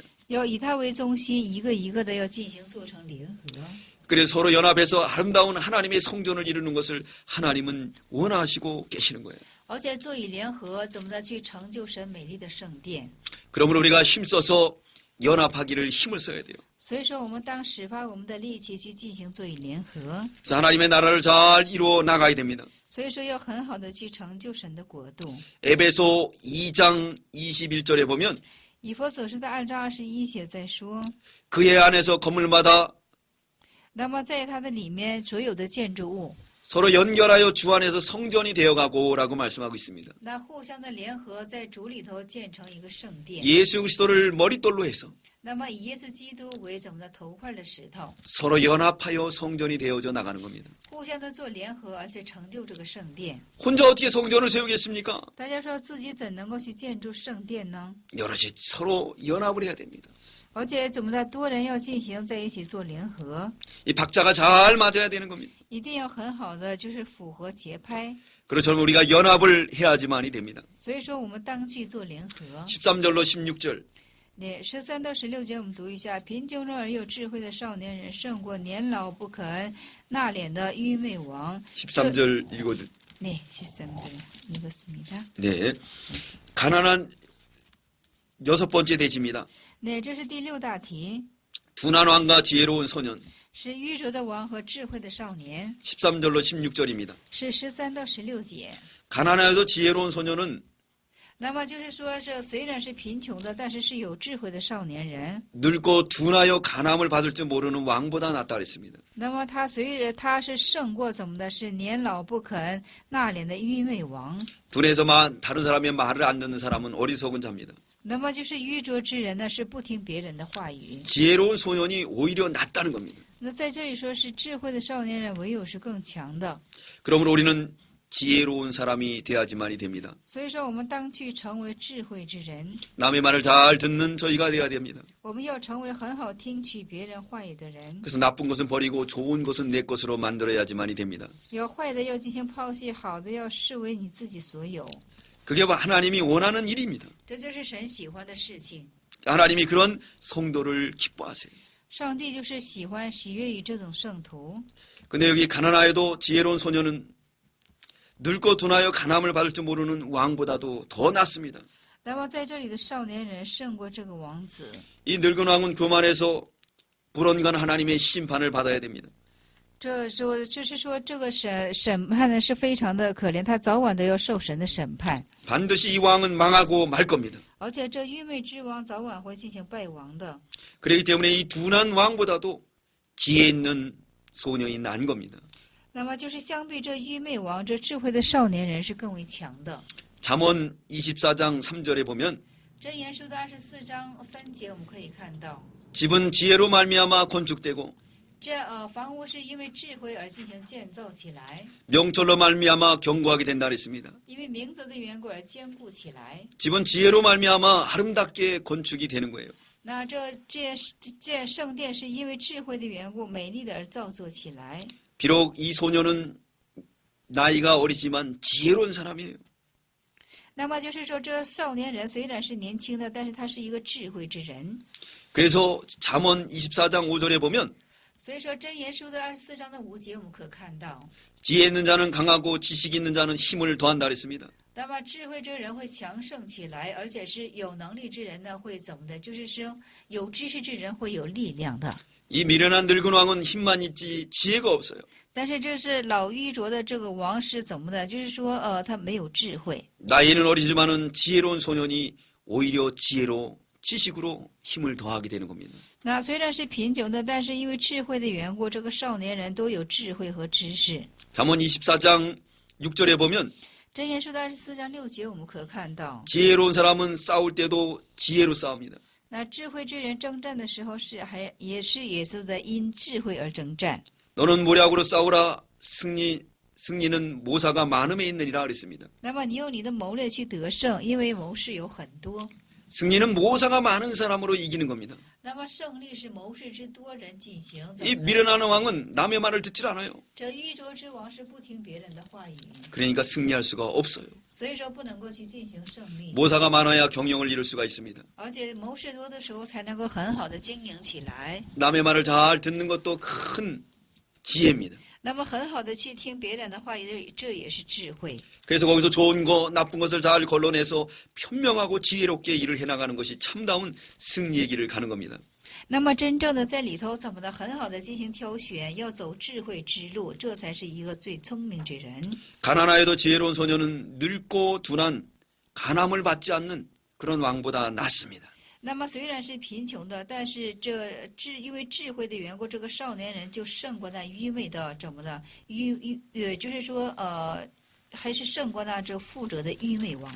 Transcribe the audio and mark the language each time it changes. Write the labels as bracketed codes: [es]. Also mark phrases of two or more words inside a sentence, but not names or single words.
[zh] 要以他为中心，一个一个的要进行做成联合。 [ko] 그래서 서로 연합해서 아름다운 하나님의 성전을 이루는 것을 하나님은 원하시고 계시는 거예요. [zh] 而且做以联合，怎么的去成就神美丽的圣殿？ [ko] 그러므로 우리가 힘써서 연합하기를 힘을 써야 돼요. [zh] 所以说，我们当使发我们的力气去进行做以联合。 [ko] 그래서 하나님의 나라를 잘 이루어 나가야 됩니다. [zh] 所以说，要很好的去成就神的国度。 [ko] 에베소 2장 21절에 보면 [zh] 以弗所书的2章21节在说， [ko] 그의 안에서 건물마다 [zh] 那么在它的里面所有的建筑物， [ko] 서로 연결하여 주 안에서 성전이 되어가고라고 말씀하고 있습니다. [zh] 那互相的联合，在主里头建成一个圣殿。 [ko] 예수 그리스도를 머릿돌로 해서 [zh] 那么以耶稣基督为怎么的头块的石头， [ko] 서로 연합하여 성전이 되어져 나가는 겁니다. [zh] 互相的做联合，而且成就这个圣殿。 [ko] 혼자 어떻게 성전을 세우겠습니까? [zh] 大家说自己怎能够去建筑圣殿呢？ [ko] 여럿이 서로 연합을 해야 됩니다. [zh] 而且怎么的多人要进行在一起做联合， [ko] 이 박자가 잘 맞아야 되는 겁니다. [zh] 一定要很好的就是符合节拍。 [ko] 그렇죠. 우리가 연합을 해야지만이 됩니다. [zh] 所以说我们当去做联合。 [ko] 13절로 16절 [zh] 那13到16节我们读一下：贫穷人而有智慧的少年人，胜过年老不肯纳敛的愚昧王。 [ko] 13절 읽어주. 네, 13절 읽었습니다. 네. 가난한 여섯 번째 대지입니다. [zh] 那这是第6大题， [ko] 둔한 왕과 지혜로운 소년. [zh] 是愚拙的王和智慧的少年， [ko] 13절로 16절입니다. [zh] 是13到16节。 [ko] 가난하여도 지혜로운 소년은 [zh] 那么就是说，这虽然是贫穷的，但是是有智慧的少年人。 [ko] 늙고 둔하여 가남을 받을 줄 모르는 왕보다 낫다 그랬습니다. [zh] 那么他他是胜过怎么的？是年老不肯纳敛的愚昧王。 [ko] 둔해서 다른 사람의 말을 안 듣는 사람은 어리석은 자입니다. [zh] 那么就是愚拙之人呢，是不听别人的话语。 [ko] 지혜로운 소년이 오히려 낫다는 겁니다. [zh] 那在这里说是智慧的少年人，唯有是更强的。 [ko] 그러므로 우리는 지혜로운 사람이 돼야지만이 됩니다. [zh] 所以说，我们当去成为智慧之人， [ko] 남의 말을 잘 듣는 저희가 돼야 됩니다. [zh] 我们要成为很好听取别人话语的人。 [ko] 그래서 나쁜 것은 버리고 좋은 것은 내 것으로 만들어야지만이 됩니다. [zh] 有坏的要进行抛弃，好的要视为你自己所有。 [ko] 그게 하나님이 원하는 일입니다. [zh] 这就是神喜欢的事情。 [ko] 하나님이 그런 성도를 기뻐하세요. [zh] 上帝就是喜欢喜悦于这种圣徒。 [ko] 근데 여기 가난하여도 지혜로운 소년은 늙고 둔하여 가남을 받을 줄 모르는 왕보다도 더 낫습니다. [zh] 那么在这里的少年人胜过这个王子。 [ko] 이 늙은 왕은 교만해서 불언간 하나님의 심판을 받아야 됩니다. [zh] 就是说，这个审判呢是非常的可怜，他早晚都要受神的审判。 [ko] 반드시 이 왕은 망하고 말 겁니다. [zh] 而且这愚昧之王早晚会进行败亡的。 [ko] 그렇기 때문에 이 둔한 왕보다도 지혜 있는 소년이 난 겁니다. [zh] 那么就是相比这愚昧王，这智慧的少年人是更为强的。 [ko] 잠언 24장 3절에 보면 [zh] 箴言书的24章3节我们可以看到， [ko] 집은 지혜로 말미암아 건축되고 [zh] 这房屋是因为智慧而进行建造起来， [ko] 명철로 말미암아 견고하게 된다 그랬습니다. [zh] 因为明哲的缘故而坚固起来。 [ko] 집은 지혜로 말미암아 아름답게 건축이 되는 거예요. [zh] 那这圣殿是因为智慧的缘故，美丽的而造作起来。 [ko] 비록 이 소년은 나이가 어리지만 지혜로운 사람이에요. [zh] 那么就是说，这少年人虽然是年轻的，但是他是一个智慧之人。 [ko] 그래서 잠언 24장 5절에 보면 [zh] 所以说，箴言书的24章的5节我们可看到， [ko] 지혜 있는 자는 강하고 지식 있는 자는 힘을 더한다 그랬습니다. [zh] 那么智慧之人会强盛起来，而且是有能力之人呢会怎么的？就是说，有知识之人会有力量的。 [ko] 이 미련한 늙은 왕은 힘만 있지 지혜가 없어요. [zh] 但是这是老愚拙的这个王是怎么的？就是说，他没有智慧。 [ko] 나이는 어리지만은 지혜로운 소년이 오히려 지혜로 지식으로 힘을 더하게 되는 겁니다. [zh] 那虽然是贫穷的，但是因为智慧的缘故，这个少年人都有智慧和知识。 [ko] 잠언 24장 6절에 보면 [zh] 箴言书的24章6节，我们可看到， [ko] 지혜로운 사람은 싸울 때도 지혜로 싸웁니다. [zh] 那智慧之人征战的时候也是耶稣在因智慧而征战。 [ko] 너는 모략으로 싸우라. 승리는 모사가 많음에 있느니라 그랬습니다. [zh] 那么你用你的谋略去得胜，因为谋士有很多。 [ko] 승리는 모사가 많은 사람으로 이기는 겁니다. [zh] 那么胜利是谋士之多人进行。 [ko] 이 미련한 왕은 남의 말을 듣질 않아요. [zh] 这愚拙之王是不听别人的话语， [ko] 그러니까 승리할 수가 없어요. [zh] 所以说不能够去进行胜利。 [ko] 모사가 많아야 경영을 이룰 수가 있습니다. [zh] 而且谋士多的时候才能够很好的经营起来。 [ko] 남의 말을 잘 듣는 것도 큰 지혜입니다. [zh] 那么很好的去听别人的话语，这也是智慧。 [ko] 그래서 거기서 좋은 거, 나쁜 것을 잘 걸러내서 현명하고 지혜롭게 일을 해나가는 것이 참다운 승리의 길을 가는 겁니다. [zh] 那么真正的在里头怎么的很好的进行挑选，要走智慧之路，这才是一个最聪明之人。 [ko] 가난하여도 지혜로운 소녀는 늙고 둔한 간암을 받지 않는 그런 왕보다 낫습니다. [zh] 那么虽然是贫穷的，但是因为智慧的缘故，这个少年人就胜过那愚昧的怎么的就是说还是胜过那这富者的愚昧王。